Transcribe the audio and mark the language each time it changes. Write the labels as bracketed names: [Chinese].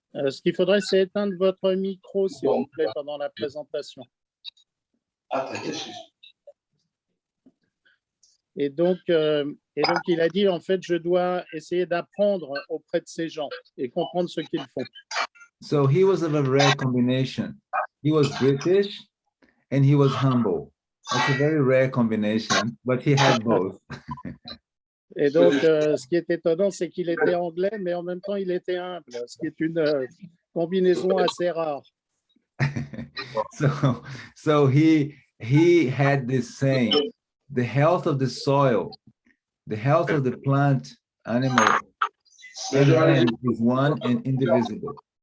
[French] Ce qu'il faudrait, c'est éteindre votre micro, s'il vous plaît, pendant la présentation. Et donc, il a dit, en fait, je dois essayer d'apprendre auprès de ces gens et comprendre ce qu'ils font. [English] So he was of a rare combination. He was British and he was humble. That's a very rare combination, but he had both. [French] Et donc, ce qui est étonnant, c'est qu'il était anglais, mais en même temps, il était humble, ce qui est une combinaison assez rare. [English] So he had this saying, the health of the soil, the health of the plant, animal, and man is one and indivisible.